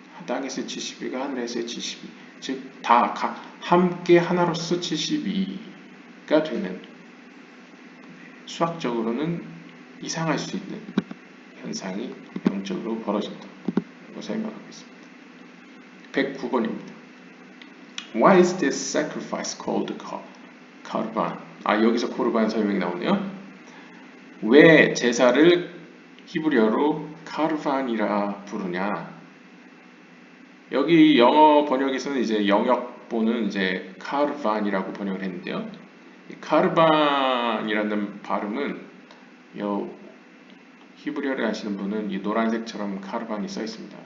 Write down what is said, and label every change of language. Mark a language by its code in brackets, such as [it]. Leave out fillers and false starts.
[ko] 땅에서의 72가 하늘에서의 72, 즉 다 함께 하나로서 72가 되는, 수학적으로는 이상할 수 있는 현상이 영적으로 벌어진다고 설명하고 있습니다. 109번입니다. [en] Why is this sacrifice called Korban? [ko] 여기서 코르반 설명이 나오네요. 왜 제사를 히브리어로 카르반이라 부르냐? 여기 영어 번역에서는 이제 영역본은 이제 카르반이라고 번역을 했는데요. 이 카르반이라는 발음은 히브리어를 아시는 분은 이 노란색처럼 카르반이 써 있습니다.